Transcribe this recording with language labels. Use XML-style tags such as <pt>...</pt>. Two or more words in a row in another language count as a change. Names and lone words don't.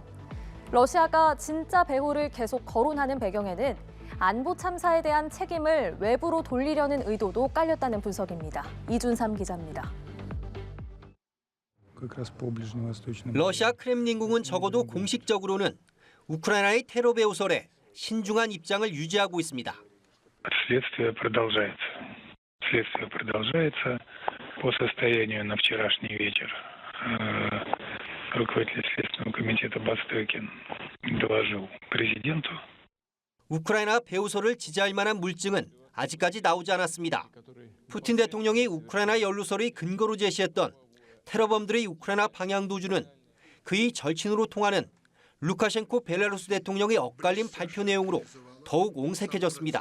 <ko>러시아가 진짜 배후를 계속 거론하는 배경에는 안보 참사에 대한 책임을 외부로 돌리려는 의도도 깔렸다는 분석입니다. 이준삼 기자입니다. 러시아 크렘린궁은 적어도 공식적으로는 우크라이나의 테러 배후설에 신중한 입장을 유지하고 있습니다.</ko> <ru>Следствие продолжается. По состоянию на вчерашний вечер руководитель Следственного комитета Бастыкин доложил президенту.</ru> <ko>우크라이나 배후설을 지지할 만한 물증은 아직까지 나오지 않았습니다. 푸틴 대통령이 우크라이나 연루설의 근거로 제시했던 테러범들의 우크라이나 방향 도주는 그의 절친으로 통하는 루카셴코 벨라루스 대통령의 엇갈린 발표 내용으로 더욱 옹색해졌습니다.</ko>